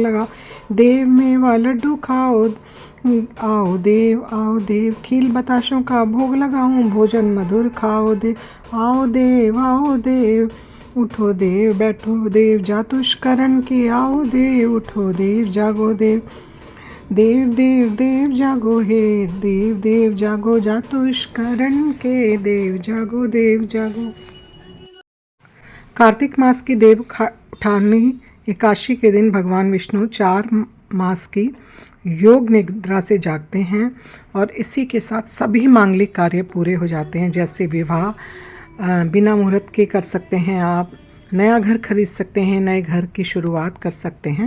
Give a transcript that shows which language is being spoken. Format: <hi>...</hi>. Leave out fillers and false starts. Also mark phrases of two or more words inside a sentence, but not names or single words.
<hi>लगाओ, देव मेवा लड्डू खाओ, आओ देव, खील बताशों का भोग लगाऊं, भोजन मधुर खाओ देव, आओ देव, उठो देव, बैठो देव, जातुष्करण के आओ देव, उठो देव, जागो देव, देव जागो हे देव जागो, जातुष्करण के देव जागो, देव जागो। कार्तिक मास की देव उठानी एकादशी के दिन भगवान विष्णु 4 मास की योग निद्रा से जागते हैं और इसी के साथ सभी मांगलिक कार्य पूरे हो जाते हैं। जैसे विवाह बिना मुहूर्त के कर सकते हैं, आप नया घर खरीद सकते हैं, नए घर की शुरुआत कर सकते हैं।</hi>